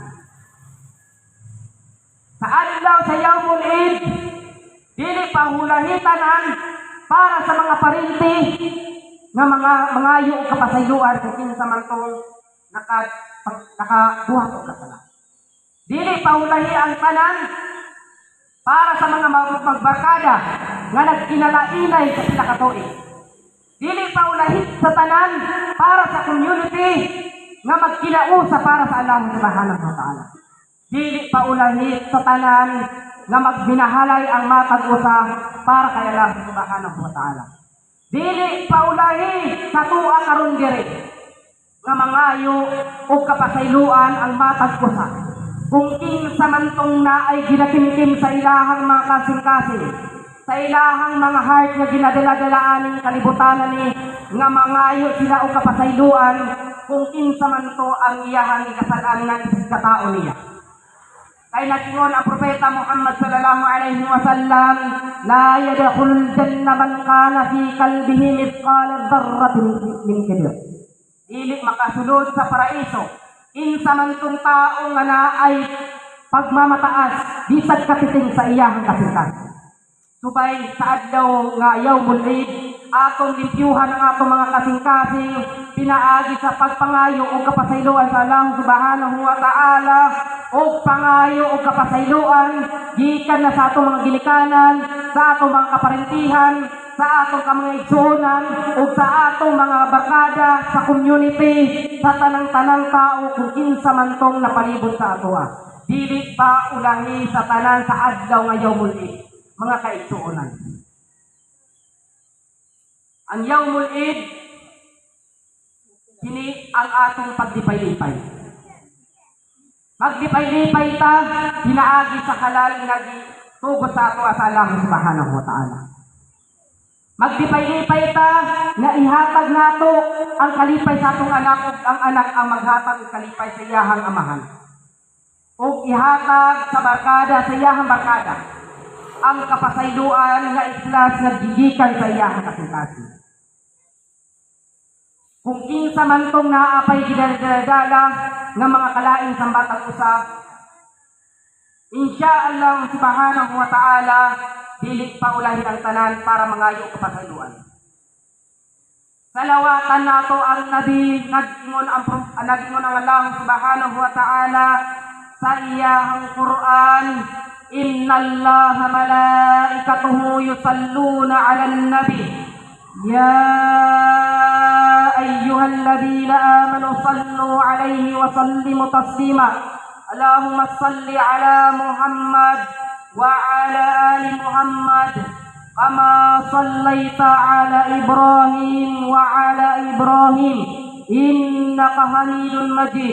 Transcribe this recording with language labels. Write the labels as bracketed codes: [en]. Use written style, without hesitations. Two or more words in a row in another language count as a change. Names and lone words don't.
[ceb] Sa adlaw sa [ar] يوم العيد, [ceb] dili pa hulahitanan para sa mga parinti nga mangayo o kapasayloan kung kinsa man tong nakabuhat o kasala. Dili pa hulahi ang tanan para sa mga magbarkada nga nagkinalainay sa pila ka tuig. Dili pa ulahit sa tanan para sa community nga magkinausa para sa Allah [ar] سبحانه وتعالى. [ceb] Dili pa ulahit sa tanan nga magbinahalay ang matag usa para kay Allah [ar] سبحانه وتعالى. [ceb] Dili pa ulahi sa tuwa karon diri nga mangayo o kapasayloan ang matag usa. Kung kinsa man tong naay ginatimtim sa ilahang mga kasing-kasing, sa ilahang mga heart nga ginadala-dalaan ng kalibutan ni nga mangayo sila o kapasayloan kung kinsa man to ang iyahang ikasalan ng katao niya. Kay nag-ingon ang propeta [ar] محمد صلى الله عليه وسلم، لا يدخل الجنة من كان في قلبه مثقال ذرة من كبر. [ceb] Dili makasulod sa paraiso kinsa man tong taong nga naay pagmamataas bisag katiting sa iyahang kasing-kasing. Subay sa adlaw nga [ar] يوم العيد, [ceb] atong limpyuhan ang atong mga kasing-kasing, pinaagi sa pagpangayo o kapasayloan sa Allah [ar] سبحانه وتعالى, [ceb] o pangayo o kapasayloan, gikan na sa atong mga ginikanan, sa atong mga kaparentihan, sa atong mga igsuonan, o sa atong mga barkada, sa community, sa tanang-tanang tao kung kinsa man tong napalibot sa atoa. Dili pa ulahi sa tanan sa adlaw nga [ar] يوم العيد. [ceb] Mga kaigsuonan. Ang [ar] يوم العيد, [ceb] kini ang atong paglipay-lipay. Maglipay-lipay ta, pinaagi sa halal nga tugod sa ato sa Allah [ar] سبحانه وتعالى. [ceb] Magdipay-lipay ta nga ihatag nato ang kalipay sa atong anak ug ang anak ang maghatag og kalipay sa iyahang amahan. Ug ihatag sa barkada sa iyahang barkada ang kapasayloan nga islas nga gigikan sa iyahang kasing-kasing. Kung kinsa man tong naapay gidala nga mga kalaing sambatang usa, [ar] إن شاء الله سبحانه وتعالى [ceb] dili pa ulahin ang tanan para mangayo kapasayloan. Salawatan nato ang Nabi nag-ingon ang Allah [ar] سبحانه وتعالى [ceb] sa iyahang Quran, [ar] إن الله وملائكته يصلون على النبي يا أيها الذين آمنوا صلوا عليه وسلموا تسليما. اللهم صل على محمد وعلى آل محمد كما صليت على إبراهيم وعلى إبراهيم إنك حميد مجيد.